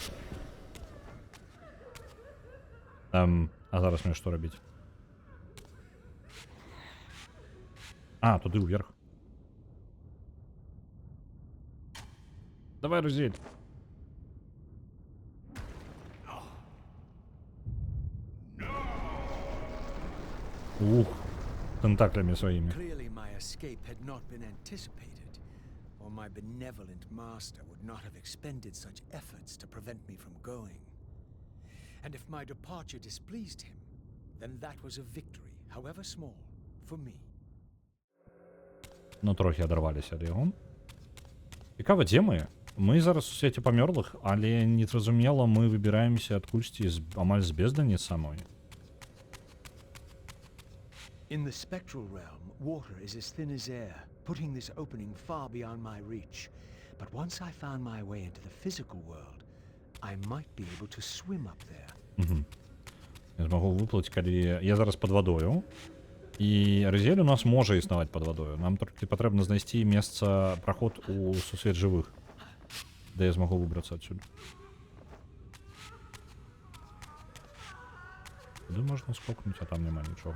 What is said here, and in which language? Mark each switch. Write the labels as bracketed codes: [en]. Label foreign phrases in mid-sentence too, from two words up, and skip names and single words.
[be] А зараз мне что робить? А, туды вверх. Давай, Рызель. [ru] Ух, тентаклями своими. [en] Clearly my escape had not been anticipated, or my benevolent master would not have expended such efforts to prevent me from going. And if my departure displeased him, then that was a victory, however small, for me. [be] Ну, трохи адарваліся ад яго. Цікава, дзе мы? Мы зараз у свеце памёрлых, але незразумела мы выбіраемся адкульсьці амаль з бездані самой. In the spectral realm, water is as thin as air, putting this opening far beyond my reach. But once I found my way into the physical world, I might be able to swim up there. Я змагу выплыць, калі я зараз пад вадою. І Рызель у нас можа існаваць пад вадою. Нам толькі патрэбна знайсці месца, праход у сусвет жывых, де я змагу выбрацца адсюль. Куды можна скокнуць, а там няма нічога.